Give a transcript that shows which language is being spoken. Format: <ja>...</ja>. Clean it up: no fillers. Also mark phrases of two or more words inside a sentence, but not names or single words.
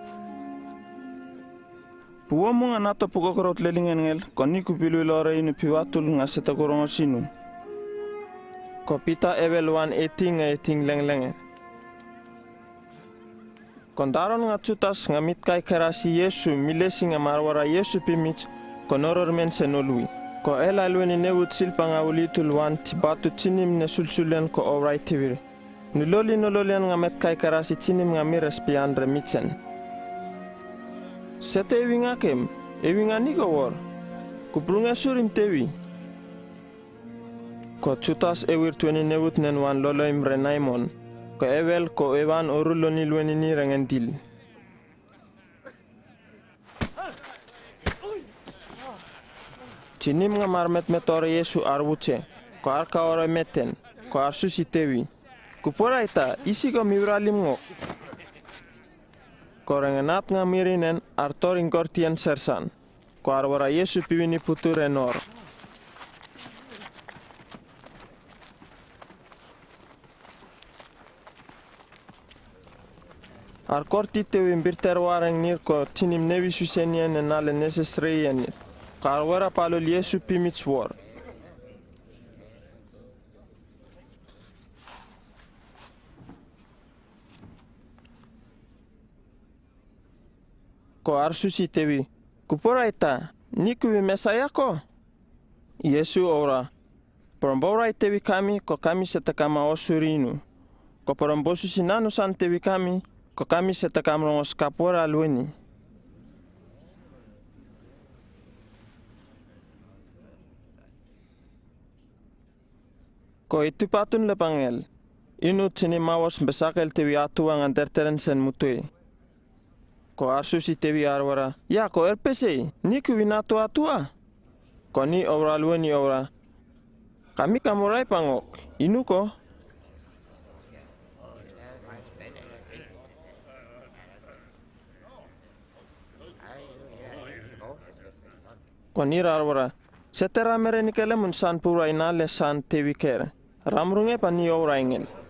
<nsn>Puomu nga nato pukokorot lelingen ngel koni kupilu lore inu piwatul nga seta korongo sinu. Kopita ewelwan eting lenglenge. Kondaron nga chutas nga mitkai kerasi Yesu milesi nga marwara Yesu pimich konoror men senolui. Ko ela lweni newut silpa nga ulitul wan tibatu chinim ne sulsulen ko aurai tewir. Nololian nga met kai karasi chinim nga mires piandre mitsen. Sete ewi nga kem, ewi nga niko war. Kuprunga surim tewi. Ko chutas ewir tueni newut nen wan loloim renaimon. Ko ewel ko ewan oruloni lueni ni rengendil. Tinim nga marmet metore Yesu arwuce. Ko arka ore meten. Ko arsusi tewi. Kupora ita isi ko miwralim ngok. Ko rengenat nga mirinen artoring kortien sersan. Ko arwara Yesu piwini putu renor. Arkorti tewi mbirter wareng nir ko tinim nevi susenien en ale nesesreien nir. Ko arwara palol Yesu pimits war. Ko arsusi tewi, kupora ita, ni kuwi mesaya ko? Yesu ora, poromborai tewi kami, ko kami setakama osurinu. Ko porombosu sinanu san tewi kami, ko kami setakam rongos kapora lueni. Ko itu patun lepangel, inu tini mawas besakel tewi atuang anterteren sen mutui. Ko arsusi tewi arwara, ya ko erpese, ni kuwinatu atua. Ko ni ora lueni ora, kami kamurai pangok, inu ko. Ko ni arwara, setera mere nikele mun san pura inale san tewi ker, ramrunge pa ni ora ingel.</nsn>